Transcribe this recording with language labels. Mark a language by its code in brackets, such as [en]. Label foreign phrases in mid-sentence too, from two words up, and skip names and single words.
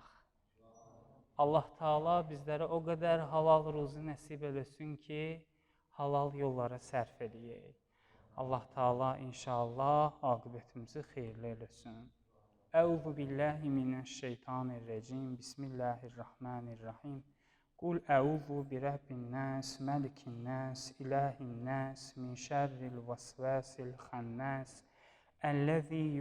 [az] Allah Taala bizlərə o qədər halal ruzi nəsib eləsin ki, halal yollara sərf eləyək. Allah Taala inşallah aqibətimizi xeyirli eləsin. [ar] أعوذ بالله من الشيطان الرجيم. بسم الله الرحمن الرحيم. قل أعوذ برب الناس ملك الناس إله الناس من شر الوسواس الخناس. الذي